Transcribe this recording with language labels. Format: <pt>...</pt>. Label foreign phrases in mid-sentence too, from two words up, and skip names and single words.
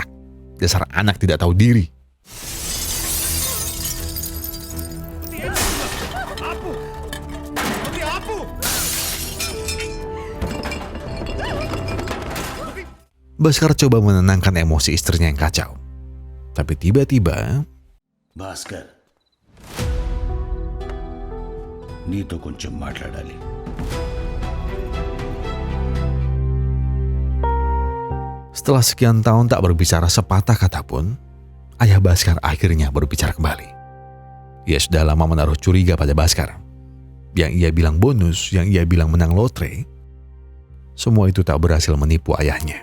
<id>Dasar anak tidak tahu diri. Bhaskar coba menenangkan emosi istrinya yang kacau. Tapi tiba-tiba,</id> <te>భాస్కర్ నీతో కొంచెం మాట్లాడాలి.</te> <id>setelah sekian tahun tak berbicara sepatah kata pun, ayah Bhaskar akhirnya berbicara kembali. Ia sudah lama menaruh curiga pada Bhaskar. Yang ia bilang bonus, yang ia bilang menang lotre, semua itu tak berhasil menipu ayahnya.</id>